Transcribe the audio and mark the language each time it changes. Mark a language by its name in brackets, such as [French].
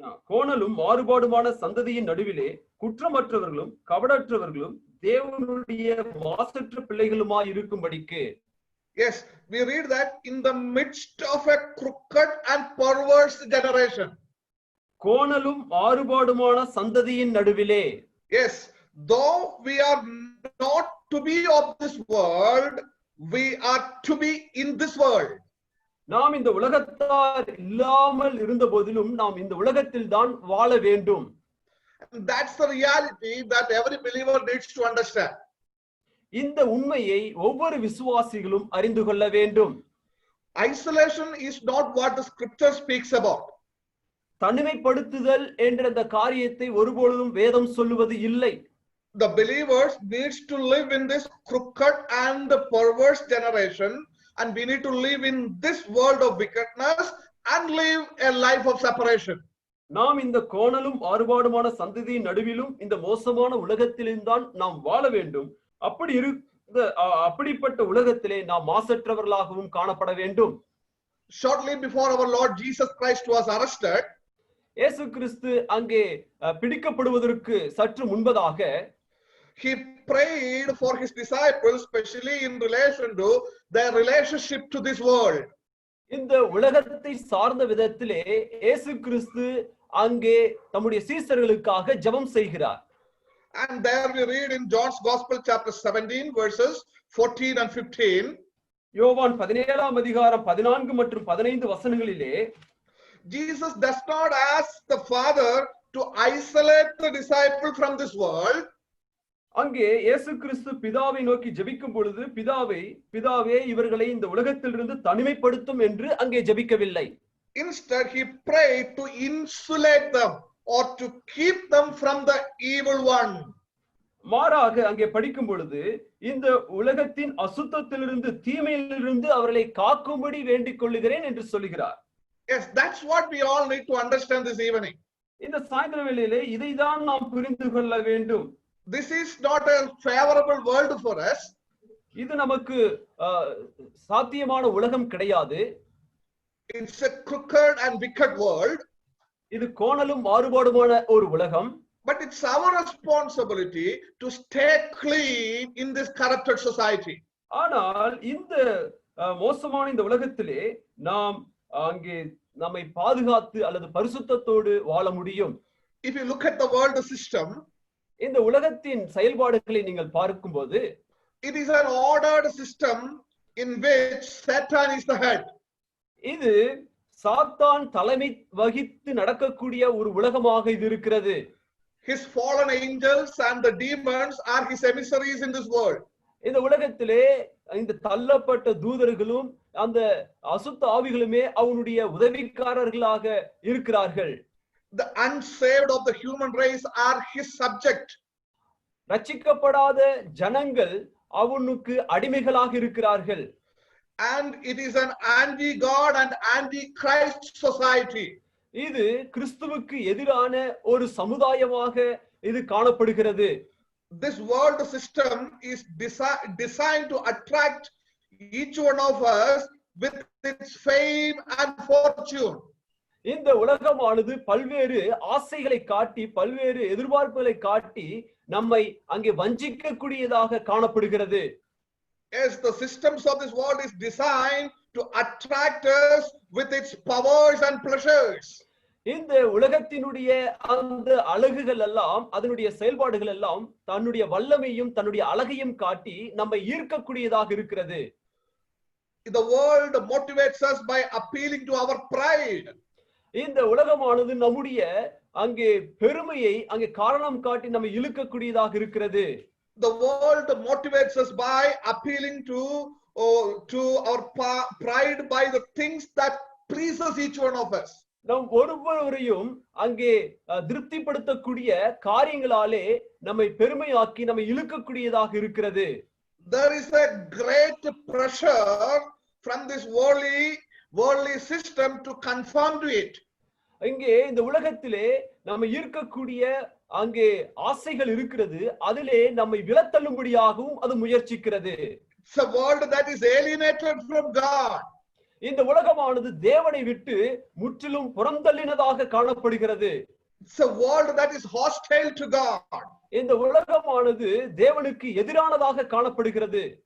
[Tamil] கோணலும் மாறுபாடுமான சந்ததியின் நடுவிலே குற்றமற்றவர்களும் கபடற்றவர்களும் தேவனுடைய மாசற்ற பிள்ளைகளுமாய் இருக்கும்படிக்கு. [English] Yes, we read that in the midst of a crooked and perverse generation. [Tamil] கோணலும் மாறுபாடுமான சந்ததியின் நடுவிலே. [English] Yes, though we are not to be of this world, we are to be in this world. [Tamil] நாம் இந்த உலகத்தார் இல்லாமல் இருந்த போதிலும் நாம் இந்த உலகத்தில் தான் வாழ வேண்டும். [English] That's the reality that every believer needs to understand. [Tamil] இந்த உண்மையை ஒவ்வொரு விசுவாசிகளும் அறிந்து கொள்ள வேண்டும். [English] Isolation is not what the scripture speaks about. [Tamil] தனிமைப்படுத்துதல் என்ற அந்த காரியத்தை ஒருபொழுதும் வேதம் சொல்லுவது இல்லை. [English] The believers needs to live in this crooked and the perverse generation, and we need to live in this world of wickedness and live a life of separation. [Tamil] நாம் இந்த கோணலும் மாறுபாடுமான சந்ததியின் நடுவிலும் இந்த மோசமான உலகத்திலும் தான் நாம் வாழ வேண்டும். அப்படிப்பட்ட உலகத்திலே நாம் மாசற்றவர்களாகவும் காணப்பட வேண்டும். [English] Shortly before our Lord Jesus Christ was arrested, [Tamil] இயேசு கிறிஸ்து அங்கே பிடிக்கப்படுவதற்கு சற்று முன்பதாக, [English] he prayed for his disciples, especially in relation to their relationship to this world. [Tamil] இந்த உலகத்தை சார்ந்த விதத்திலே இயேசு கிறிஸ்து அங்கே தம்முடைய சீசர்களுக்காக ஜெபம் செய்கிறார். [English] And there we read in John's Gospel chapter 17 verses 14 and 15. [Tamil] யோவான் 17ஆம் அதிகாரம் 14 மற்றும் 15 வசனங்களிலே [English] Jesus does not ask the Father to isolate the disciple from this world. [Tamil] அங்கே இயேசு கிறிஸ்து பிதாவை நோக்கி ஜெபிக்கும் பொழுது பிதாவே இவர்களை இந்த உலகத்திலிருந்து தனிமைப்படுத்தும் என்று அங்கே ஜெபிக்கவில்லை. [English] Instead, he prayed to insulate them or to keep them from the evil one. [Tamil] மாறாக அங்கே படிக்கும் பொழுது இந்த உலகத்தின் அசுத்தத்திலிருந்து தீமையிலிருந்து அவர்களை காக்கும்படி வேண்டிக் கொள்ளுகிறேன் என்று சொல்லுகிறார். [English] Yes, that's what we all need to understand this evening. [Tamil] இந்த சாயந்திர வேளையிலே இதைதான் நாம் புரிந்து கொள்ள வேண்டும். [English] This is not a favorable world for us. [Tamil] இது நமக்கு சாத்தியமான உலகம் கிடையாது. [English] It's a crooked and wicked world. [Tamil] இது கோணலும் மாறுபாடுமான ஒரு உலகம். [English] But it's our responsibility to stay clean in this corrupted society. [Tamil] ஆனால் இந்த மோசமான இந்த உலகத்திலே நாம் அங்கே நம்மை பாதுகாத்து அல்லது பரிசுத்தத்தோடு வாழ முடியும். [English] If you look at the world system, [Tamil] இந்த உலகத்தின் செயல்பாடுகளை நீங்கள் பார்க்கும்போது [English] it is an ordered system in which Satan is the head. [Tamil] இது சாத்தான் தலைமை வகித்து நடக்கக்கூடிய ஒரு உலகமாக இது இருக்கிறது. [English] His fallen angels and the demons are his emissaries in this world. [Tamil] இந்த உலகத்திலே இந்த தள்ளப்பட்ட தூதர்களும் அந்த அசுத்த ஆவிகளுமே அவனுடைய உதவிக்காரர்களாக இருக்கிறார்கள். [English] The unsaved of the human race are his subject. [Tamil] ரட்சிக்கப்படாத ஜனங்கள் அவனுக்கு அடிமைகளாக இருக்கிறார்கள். [English] And it is an anti-God and anti-Christ society. [Tamil] இது கிறிஸ்துவுக்கு எதிரான ஒரு சமுதாயமாக இது காணப்படுகிறது. [English] This world system is designed to attract each one of us with its fame and fortune. [Tamil] இந்த உலகமானது பல்வேறு ஆசைகளை காட்டி பல்வேறு எதிர்பார்ப்புகளை காட்டி நம்மை அங்கே வஞ்சிக்கக்கூடியதாக காணப்படுகிறது. [English] As the systems of this world is designed to attract us with its powers and pleasures. [Tamil] இந்த உலகத்தினுடைய அந்த அழகுகள் எல்லாம் அதனுடைய செயல்பாடுகள் எல்லாம் தன்னுடைய வல்லமையும் தன்னுடைய அழகையும் காட்டி நம்மை ஈர்க்கக்கூடியதாக இருக்கிறது. [English] The world motivates us by appealing to our pride. [Tamil] இந்த உலகமானது நம்முடைய அங்கே பெருமையை அங்கே காரணம் காட்டி நம்மை இழுக்கக்கூடியதாக இருக்கிறது. [English] The world motivates us by appealing to our pride by the things that pleases each one of us. [Tamil] நாம் ஒவ்வொருவரையும் அங்கே திருப்திப்படுத்தக்கூடிய காரியங்களாலே நம்மை பெருமையாக்கி நம்மை இழுக்கக்கூடியதாக இருக்கிறது. [English] There is a great pressure from this worldly system to conform to it. [Tamil] இங்கே இந்த உலகத்திலே நம்ம ஈர்க்கக்கூடிய அங்கே ஆசைகள் இருக்கிறது. அதிலே நம்மை விலத்தள்ளும்படியாகவும் அது முயற்சிக்கிறது. [English] It's a world that is alienated from God. [Tamil] இந்த உலகமானது தேவனை விட்டு முற்றிலும் புறந்தள்ளினதாக காணப்படுகிறது. [English] It's a world that is hostile to God. [Tamil] இந்த உலகமானது தேவனுக்கு எதிரானதாக காணப்படுகிறது.